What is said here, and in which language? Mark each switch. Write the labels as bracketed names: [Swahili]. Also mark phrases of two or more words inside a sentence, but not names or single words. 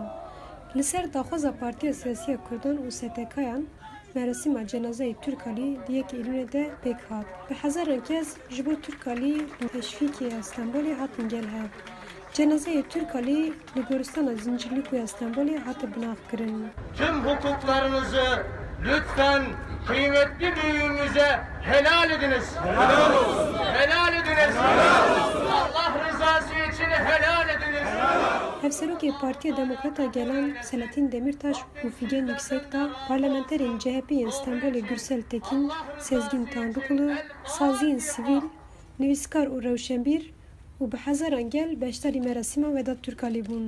[Kurdish] Li ser daxwaza Partiya Siyasî ya Kurdan û STK'yan, merasîma cenazeyê Türkalî di yekê Îlûnê de pêk hat. Bi hezaran kes ji bo Türkalî û teşvîkê ya Stenbolê hatin gelhev. Cenazeyê Türkalî li goristana Zincirlîku ya Stenbolê hat binavkirin. [Turkish] Tüm hukuklarınızı lütfen kıymetli büyüğümüze helal ediniz. Helal olsun. Helal ediniz. Helal olsun. Allah rızası için helal ediniz. [Kurdish] Hevserokê Partiya Demokrata gelen Selahattin Demirtaş û Figen Yüksek da parlamenterên CHP'yên Stenbolê Gürsel Tekin, Sezgin Tanrıkulu, saziyên sivîl, nivîskar û rewşenbîr û bi hezaran gel beşdarî merasîma Vedat Türkalî bûn.